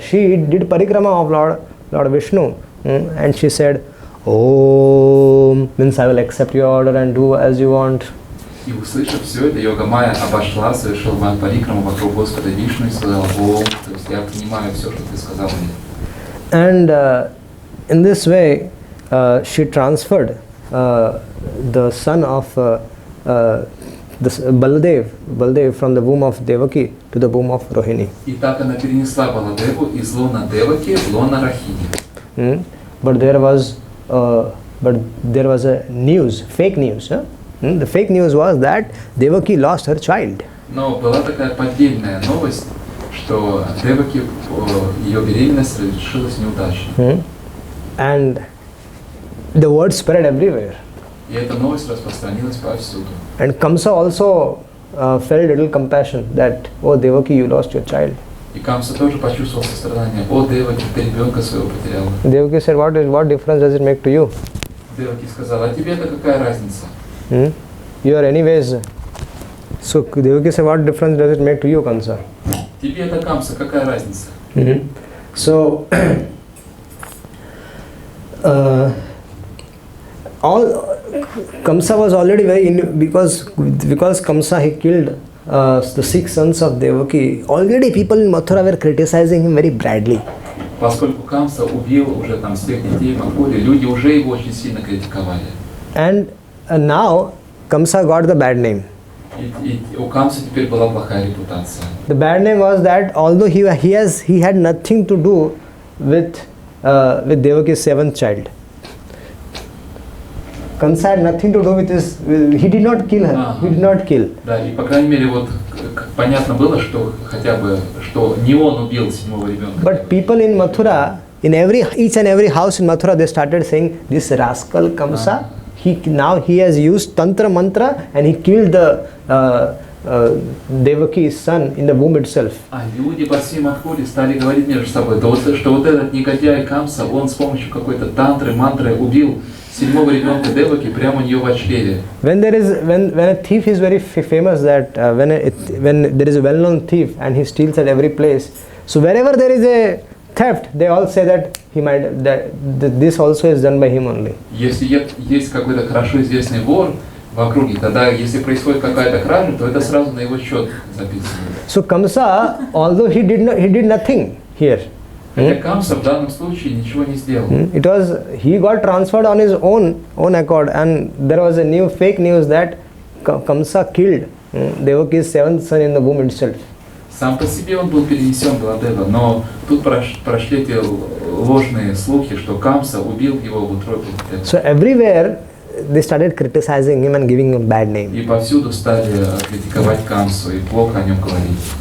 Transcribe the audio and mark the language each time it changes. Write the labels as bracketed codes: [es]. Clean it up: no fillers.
[en] She did parikrama of Lord Vishnu, and she said, Om, means I will accept your order and do as you want. [ru] И услышав все это, Йога-майя обошла, совершила парикраму вокруг Господа Вишну и сказала: О, то есть я принимаю все, что ты сказал мне. [en] And in this way, she transferred the son of Baladev from the womb of Devaki to the womb of Rohini. [ru] И так она перенесла Баладеву из лона Деваки в лона Рахини. [en] But there was a news, fake news. The fake news was that Devaki lost her child. [ru] Но была такая поддельная новость, что Деваки, ее беременность решилась неудачно. [en] And the word spread everywhere. [ru] И эта новость распространилась повсюду. [en] And Kamsa also felt little compassion that, oh Devaki, you lost your child. [ru] И Камса тоже почувствовал сострадание. О, Деваки, ты ребенка своего потеряла. [en] Devaki said, what difference does it make to you? [ru] Деваки сказала: а тебе-то какая разница? [en] you are anyways. So Devaki said, what difference does it make to you, Kamsa? [ru] Тебе это Камса, какая разница? [en] So all Kamsa was already very because Kamsa he killed the 6 sons of Devaki. Already people in Mathura were criticizing him very badly. [ru] Поскольку Камса убил уже там всех детей Макури, люди уже его очень сильно критиковали. [en] And now Kamsa got the bad name. [ru] И у Камса теперь была плохая репутация. [en] The bad name was that although he had nothing to do with Devaki's 7th child. Kamsa had nothing to do with his. He did not kill her. He did not kill. [ru] Да, и по крайней мере вот понятно было, что хотя бы что не он убил 7-го ребенка. [en] But people in Mathura, in each and every house in Mathura, they started saying, this rascal Kamsa, now he has used tantra mantra and he killed the Devaki's son in the womb itself. [ru] А люди по всей Мадхуре стали говорить между собой, что вот этот негодяй Камса, он с помощью какой-то тантры, мантры убил 7-го ребенка Деваки прямо у нее в чреве. [en] When a thief is very famous, that when there is a well-known thief and he steals at every place, so wherever there is a theft, they all say that this also is done by him only. [ru] Если есть какой-то хорошо известный вор в округе, тогда если происходит какая-то кража, то это сразу на его счет записано. [en] So Kamsa, although he did nothing here. [ru] Хотя Камса в данном случае ничего не сделал. [en] It was he got transferred on his own accord, and there was a fake news that Kamsa killed Devaki's 7th son in the womb itself. [ru] Сам по себе он был перенесен в Ладева, но тут прошли эти ложные слухи, что Камса убил его в утробе. [en] So everywhere they started criticizing him and giving him bad name. [ru] И повсюду стали критиковать Камсу и плохо о нем говорить.